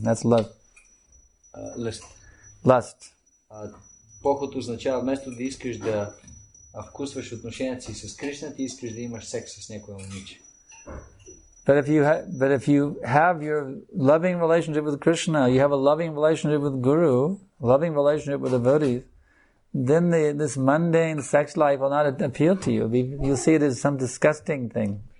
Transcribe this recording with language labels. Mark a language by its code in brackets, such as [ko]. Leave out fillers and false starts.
[en] That's lust. Lust. [bg] Похот означава вместо да искаш да вкусваш отношенията си с Кришна, ти искаш да имаш секс с някоя момиче. [en] But if you have your loving relationship with Krishna, you have a loving relationship with Guru, loving relationship with devotees, then this mundane sex life will not appeal to you. You'll see it as some disgusting thing.